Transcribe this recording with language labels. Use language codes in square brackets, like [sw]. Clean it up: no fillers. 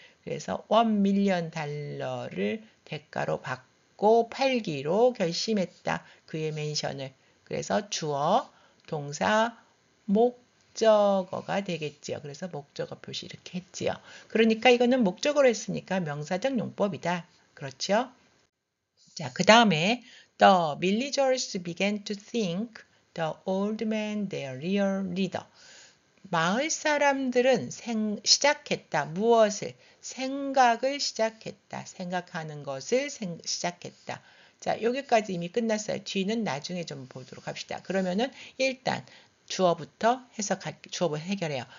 [ko] 그래서 1million 달러를 대가로 받고 팔기로 결심했다. 그의 맨션을. 그래서 주어, 동사, 목적어가 되겠지요. 그래서 목적어 표시 이렇게 했지요. 그러니까 이거는 목적어로 했으니까 명사적 용법이다. 그렇죠? 자, 그 다음에 [en] the villagers began to think the old man their real leader. [ko] 마을 사람들은 시작했다. 무엇을? 생각을 시작했다. 생각하는 것을 시작했다. 자, 여기까지 이미 끝났어요. 뒤는 나중에 좀 보도록 합시다. 그러면은 일단 주어부터 주어부터 해결해요.